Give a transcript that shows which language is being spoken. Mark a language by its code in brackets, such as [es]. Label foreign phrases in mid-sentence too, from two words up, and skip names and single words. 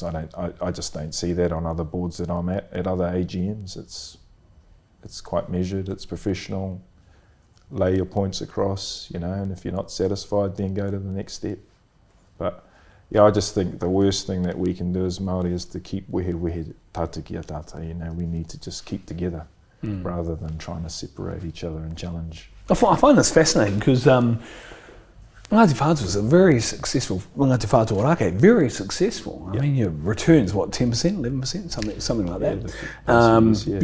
[en] I just don't see that on other boards that I'm at other AGMs. It's quite measured, it's professional, lay your points across, and if you're not satisfied, then go to the next step. But yeah, I just think the worst thing that we can do as Māori is to keep [mi] wehe tata ki a tata, [en] we need to just keep together rather than trying to separate each other and challenge. I find this fascinating because Ngāti Whātua is a very successful, Ngāti Whātua Orākei, very successful. I mean, your returns, 10%, 11%, something like that.